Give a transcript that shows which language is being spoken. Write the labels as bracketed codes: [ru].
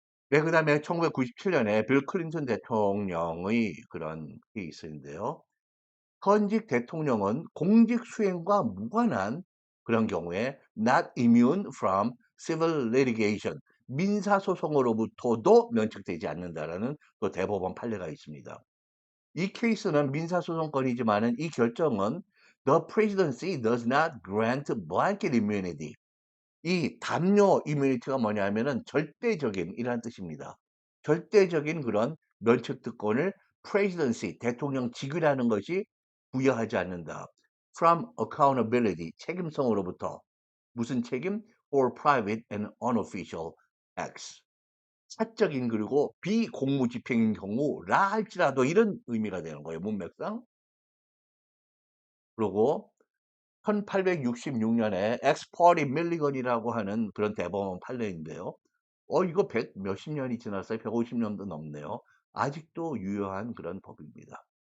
[ko] 네, 그다음에 1997년에 빌 클린턴 대통령의 그런 케이스인데요. 현직 대통령은 공직 수행과 무관한 그런 경우에 [en] not immune from civil litigation, [ko] 민사 소송으로부터도 면책되지 않는다라는 또 대법원 판례가 있습니다. 이 케이스는 민사소송건이지만은 이 결정은 [en] The presidency does not grant blanket immunity. [ko] 이 담요 이뮤니티가 뭐냐면은 절대적인 이란 뜻입니다. 절대적인 그런 면책특권을 presidency, 대통령직이라는 것이 부여하지 않는다. [en] From accountability, 책임성으로부터. [ko] 무슨 책임? [en] For private and unofficial acts. [ko] 사적인 그리고 비공무집행인 경우라 할지라도 이런 의미가 되는 거예요, 문맥상. 그리고 1866년에 엑스퍼리 밀리건이라고 하는 그런 대법원 판례인데요. 이거 백 몇십 년이 지났어요. 150년도 넘네요. 아직도 유효한 그런 법입니다.